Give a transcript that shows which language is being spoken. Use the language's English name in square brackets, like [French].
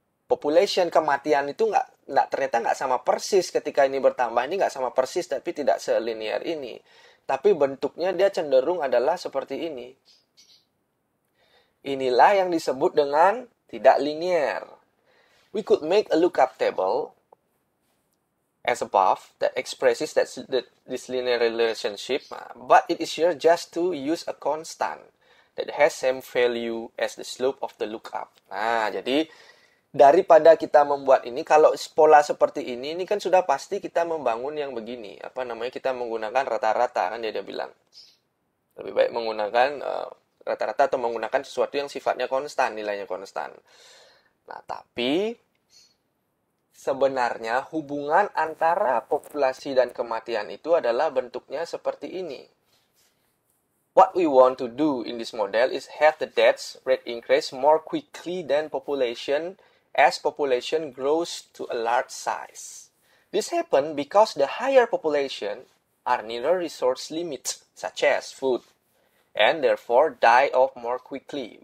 [Indonesian] population, kematian itu ternyata nggak sama persis ketika ini bertambah. Ini nggak sama persis, tapi tidak selinier ini. Tapi bentuknya dia cenderung adalah seperti ini. Inilah yang disebut dengan tidak linear. [English] We could make a lookup table as above that expresses this linear relationship, but it is easier just to use a constant that has same value as the slope of the lookup. [Indonesian] Nah, jadi daripada kita membuat ini, kalau pola seperti ini kan sudah pasti kita membangun yang begini. Kita menggunakan rata-rata, kan dia bilang. Lebih baik menggunakan rata-rata atau menggunakan sesuatu yang sifatnya konstan, nilainya konstan. Nah, tapi sebenarnya hubungan antara populasi dan kematian itu adalah bentuknya seperti ini. [English] What we want to do in this model is have the death rate increase more quickly than population as population grows to a large size. This happens because the higher population are nearer resource limits, such as food, and therefore die off more quickly.